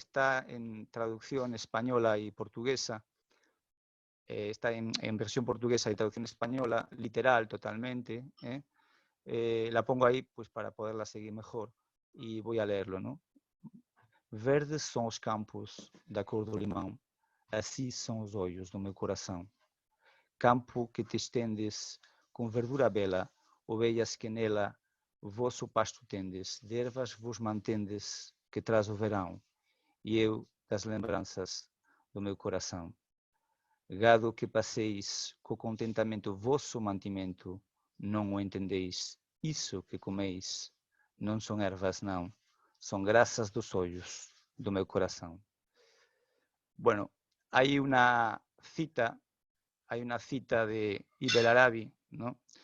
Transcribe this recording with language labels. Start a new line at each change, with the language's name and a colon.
Spanish: Está en traducción española y portuguesa. Está en versión portuguesa y traducción española, literal totalmente. La pongo ahí pues para poderla seguir mejor y voy a leerlo, ¿no?
Portuguese: Verdes são os campos da cor do limão, assim são os olhos do meu coração. Campo que te estendes com verdura bela, ovelhas que nela vosso pasto tendes, de ervas vos mantendes, que traz o verão, e eu das lembranças do meu coração. Gado que passeis co contentamento vosso mantimento, não o entendeis, isso que comeis, não são ervas não, são graças dos olhos do meu coração.
Spanish: Bueno, hay una cita de Ibn Arabi, ¿no?